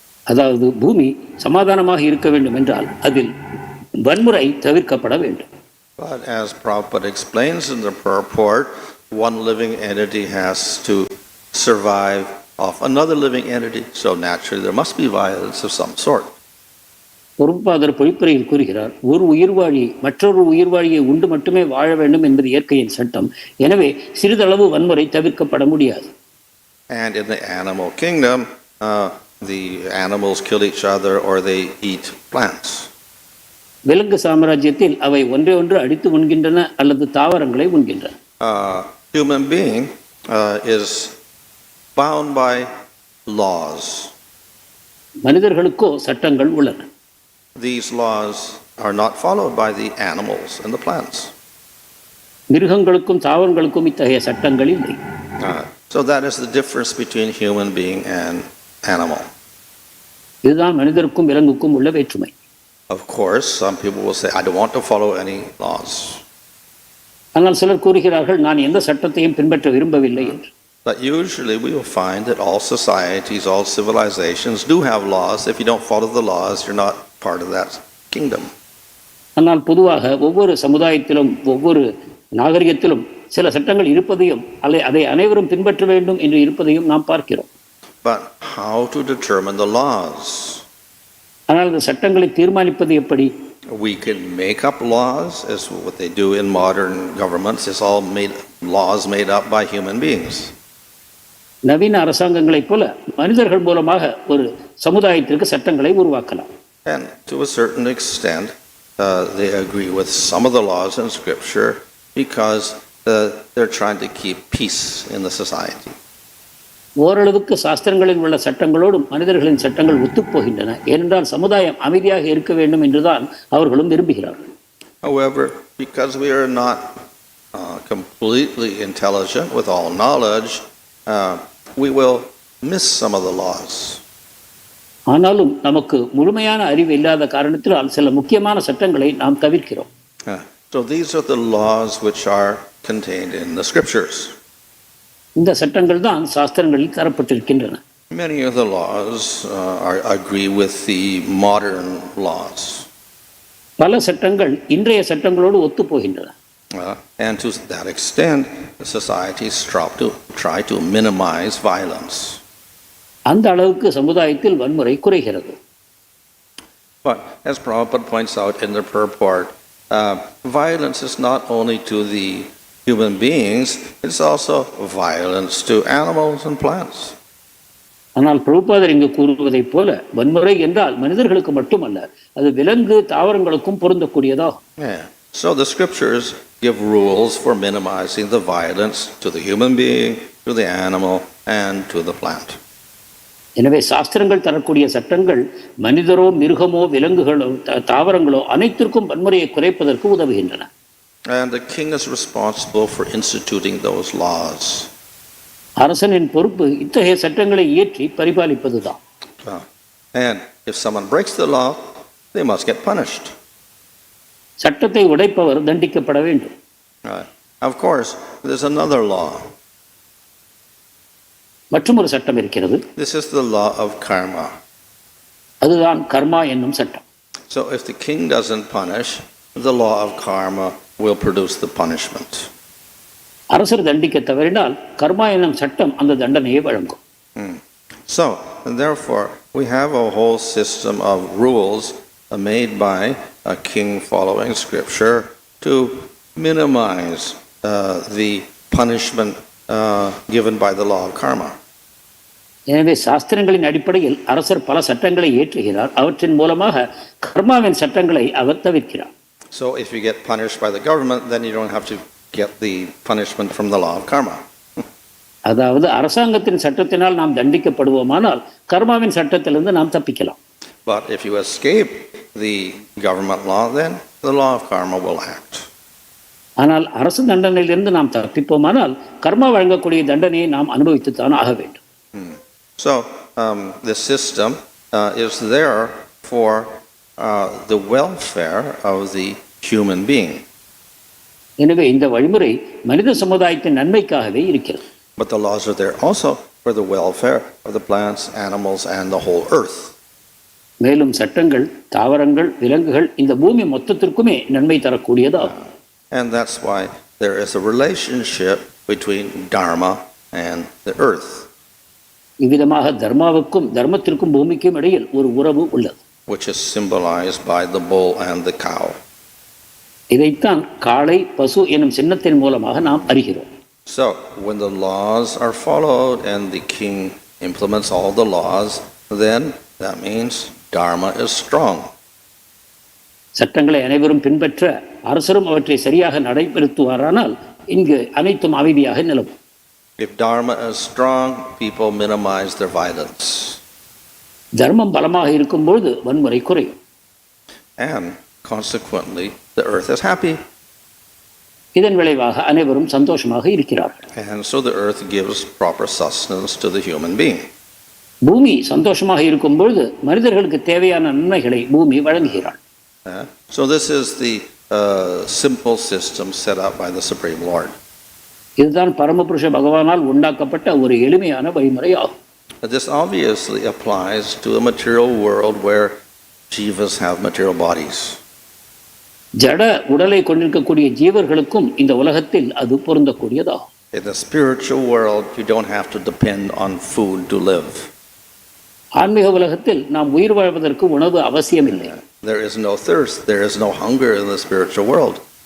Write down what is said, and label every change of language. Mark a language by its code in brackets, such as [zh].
[ta] அதாவது பூமி சமாதானமாக இருக்க வேண்டும் என்றால் அதில் வன்முறை தவிர்க்கப்பட வேண்டும். [en] But as Prabhupada explains in the purport, one living entity has to survive off another living entity, so naturally there must be violence of some sort. [ta] பொறுப்பாளர் பொழிப்புரையில் கூறுகிறார், ஒரு உயிர்வாழி மற்றொரு உயிர்வாழியை உண்டு மட்டுமே வாழ வேண்டும் என்பது இயற்கையின் சட்டம். எனவே சிறிதளவு வன்முறை தவிர்க்கப்பட முடியாது. [en] And in the animal kingdom, the animals kill each other or they eat plants. [ta] விலங்கு சாம்ராஜ்யத்தில் அவை ஒன்றை ஒன்று அடித்து உண்கின்றன அல்லது தாவரங்களை உண்கின்றன. [en] Human being is bound by laws. [ta] மனிதர்களுக்கோ சட்டங்கள் உள்ளன. [en] These laws are not followed by the animals and the plants. [ta] மிருகங்களுக்கும் தாவரங்களுக்கும் இத்தகைய சட்டங்கள் இல்லை. [en] So that is the difference between human being and animal. [ta] இதுதான் மனிதருக்கும் விலங்குக்கும் உள்ள வேற்றுமை. [en] Of course, some people will say, I don't want to follow any laws. [ta] ஆனால் சிலர் கூறுகிறார்கள், நான் எந்த சட்டத்தையும் பின்பற்ற விரும்பவில்லை என்று. [en] But usually we will find that all societies, all civilizations do have laws. If you don't follow the laws, you're not part of that kingdom. [ta] ஆனால் பொதுவாக ஒவ்வொரு சமுதாயத்திலும் ஒவ்வொரு நாகரிகத்திலும் சில சட்டங்கள் இருப்பதையும் அதை அனைவரும் பின்பற்ற வேண்டும் என்று இருப்பதையும் நாம் பார்க்கிறோம். [en] But how to determine the laws? [ta] ஆனால் இந்த சட்டங்களை தீர்மானிப்பது எப்படி? [en] We can make up laws, as what they do in modern governments. It's all laws made up by human beings. [ta] நவீன அரசாங்கங்களைப் போல மனிதர்கள் மூலமாக ஒரு சமுதாயத்திற்கு சட்டங்களை உருவாக்கலாம். [en] And to a certain extent, they agree with some of the laws in Scripture because they're trying to keep peace in the society. [ta] ஓரளவுக்கு சாஸ்திரங்களில் உள்ள சட்டங்களோடும் மனிதர்களின் சட்டங்கள் ஒத்துப்போகின்றன. ஏனென்றால் சமுதாயம் அமைதியாக இருக்க வேண்டும் என்றுதான் அவர்களும் விரும்புகிறார்கள். [en] However, because we are not completely intelligent with all knowledge, we will miss some of the laws. [ta] ஆனாலும் நமக்கு முழுமையான அறிவு இல்லாத காரணத்தினால் சில முக்கியமான சட்டங்களை நாம் தவிர்க்கிறோம். [en] So these are the laws which are contained in the scriptures. [ta] இந்த சட்டங்கள் தான் சாஸ்திரங்களில் தரப்பட்டிருக்கின்றன. [en] Many of the laws agree with the modern laws. [ta] பல சட்டங்கள் இன்றைய சட்டங்களோடு ஒத்து போகின்றன. [en] And to that extent, societies try to minimize violence. [ta] அந்த அளவுக்கு சமுதாயத்தில் வன்முறை குறைகிறது. [en] But as Prabhupada points out in the purport, violence is not only to the human beings, it's also violence to animals and plants. [ta] ஆனால் பிரபுபாதர் இங்கு கூறுவதைப் போல வன்முறை என்றால் மனிதர்களுக்கு மட்டுமல்ல, அது விலங்கு தாவரங்களுக்கும் பொருந்தக்கூடியதாகும். [en] So the scriptures give rules for minimizing the violence to the human being, to the animal, and to the plant. [ta] எனவே சாஸ்திரங்கள் தரக்கூடிய சட்டங்கள் மனிதரோ மிருகமோ விலங்குகளோ தாவரங்களோ அனைத்திற்கும் வன்முறையை குறைப்பதற்கு உதவுகின்றன. [en] And the king is responsible for instituting those laws. [ta] அரசனின் பொறுப்பு இத்தகைய சட்டங்களை இயற்றி பரிபாலிப்பதுதான். [en] And if someone breaks the law, they must get punished. [ta] சட்டத்தை உடைப்பவர் தண்டிக்கப்பட வேண்டும். [en] Of course, there's another law. [ta] மற்றொரு சட்டம் இருக்கிறது. [en] This is the law of karma. [ta] அதுதான் கர்மா என்னும் சட்டம். [en] So if the king doesn't punish, the law of karma will produce the punishment. [ta] அரசர் தண்டிக்க தவறினால் கர்மா என்னும் சட்டம் அந்த தண்டனையை வழங்கும். [en] So and therefore we have a whole system of rules made by a king following scripture to minimize the punishment given by the law of karma. [ta] எனவே சாஸ்திரங்களின் அடிப்படையில் அரசர் பல சட்டங்களை இயற்றுகிறார். அவற்றின் மூலமாக கர்மாவின் சட்டங்களை அவர் தவிர்க்கிறார். [en] So if you get punished by the government, then you don't have to get the punishment from the law of karma. [ta] அதாவது அரசாங்கத்தின் சட்டத்தினால் நாம் தண்டிக்கப்படுவோமானால் கர்மாவின் சட்டத்திலிருந்து நாம் தப்பிக்கலாம். [en] But if you escape the government law, then the law of karma will act. [ta] ஆனால் அரசு தண்டனையிலிருந்து நாம் தப்பிப்போமானால் கர்மா வழங்கக்கூடிய தண்டனையை நாம் அனுபவித்துத்தான் ஆக வேண்டும். [en] So the system is there for the welfare of the human being. [ta] எனவே இந்த வழிமுறை மனித சமுதாயத்தின் நன்மைக்காகவே இருக்கிறது. [en] But the laws are there also for the welfare of the plants, animals, and the whole earth. [ta] மேலும் சட்டங்கள் தாவரங்கள் விலங்குகள் இந்த பூமி மொத்தத்திற்குமே நன்மை தரக்கூடியதாகும். [en] And that's why there is a relationship between dharma and the earth. [ta] இவ்விதமாக தர்மாவுக்கும் தர்மத்திற்கும் பூமிக்கும் இடையில் ஒரு உறவு உள்ளது. [en] Which is symbolized by the bull and the cow. [ta] இதைத்தான் காளை பசு எனும் சின்னத்தின் மூலமாக நாம் அறிகிறோம். [en] So when the laws are followed and the king implements all the laws, then that means dharma is strong. [ta] சட்டங்களை அனைவரும் பின்பற்ற அரசரும் அவற்றை சரியாக நடைபெறுத்துவாரானால் இங்கு அனைத்தும் அமைதியாக நிலவும். [en] If dharma is strong, people minimize their violence. [ta] தர்மம் பலமாக இருக்கும்போது வன்முறை குறையும். [en] And consequently, the earth is happy. [ta] இதன் விளைவாக அனைவரும் சந்தோஷமாக இருக்கிறார்கள். [en] And so the earth gives proper sustenance to the human being. [ta] பூமி சந்தோஷமாக இருக்கும்போது மனிதர்களுக்கு தேவையான நன்மைகளை பூமி வழங்குகிறாள். [en] So this is the simple system set up by the Supreme Lord. [ta] இதுதான் பரமபுருஷ பகவானால் உண்டாக்கப்பட்ட ஒரு எளிமையான வழிமுறை ஆகும். [en] This obviously applies to a material world where jivas have material bodies. [ta] ஜட உடலை கொண்டிருக்கக்கூடிய ஜீவர்களுக்கும் இந்த உலகத்தில் அது பொருந்தக்கூடியதாகும். [en] In the spiritual world, you don't have to depend on food to live. [ta] ஆன்மீக உலகத்தில் நாம் உயிர் வாழ்வதற்கு உணவு அவசியமில்லை. [en] There is no thirst, there is no hunger in the spiritual world.